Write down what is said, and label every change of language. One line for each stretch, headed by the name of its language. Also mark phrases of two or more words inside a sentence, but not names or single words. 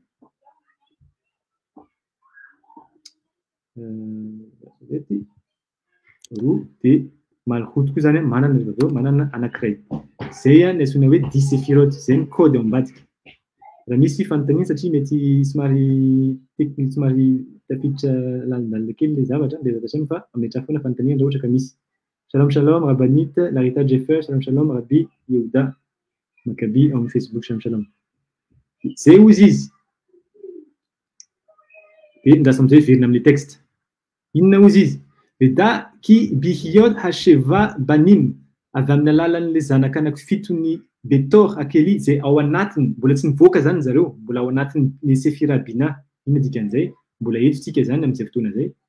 Malagasy: roa de malhut koa zany manana aveo manana anankiray zay ny antsoina hoe 10 sefirot zay ny code ao ambadika raha misy fanontaniana satria mety somary technique somary tafiditra lalandalina kely le zavatra de zatra fa ametraka foana fanontaniana raha ohatra ka misy shalom rabanit larita jeffer shalom rabi yehuda makabi amin'ny Facebook shalom zay ozy izy de ndrasa am'izay verina amin'ny texte inona ozy izy
Hebrew: ודע כי ביחוד השבעה בנים
Malagasy: avy amin'ny alalan'le zanaka anakifito ny
Hebrew: בתוך הכלי
Malagasy: zay ao anatiny mbola tsy nivoaka zany zareo mbola ao anatiny ny sefira bina inona dikan'izay mbola etotsika zany amin'izay fotoana zay